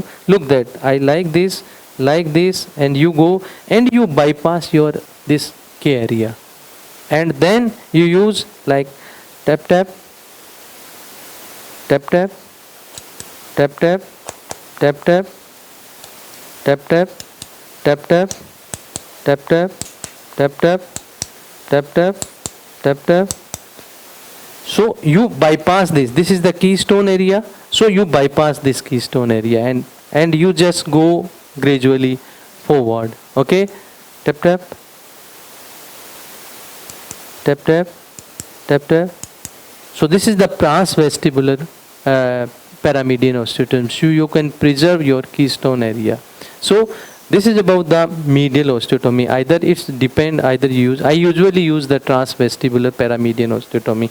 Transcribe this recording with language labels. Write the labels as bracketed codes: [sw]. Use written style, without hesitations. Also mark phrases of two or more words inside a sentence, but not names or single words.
[en] Look that I like this, and you go and you bypass your this K area, and then you use like tap tap, tap tap, tap tap, tap tap, tap tap, tap tap, tap tap, tap tap, tap tap, tap tap. So you bypass this. This is the keystone area. So you bypass this keystone area, and you just go gradually forward. Okay, tap tap, tap tap, tap tap. So this is the transvestibular paramedian osteotomy. So you can preserve your keystone area. So this is about the medial osteotomy. Either it's depend, either use. I usually use the transvestibular paramedian osteotomy.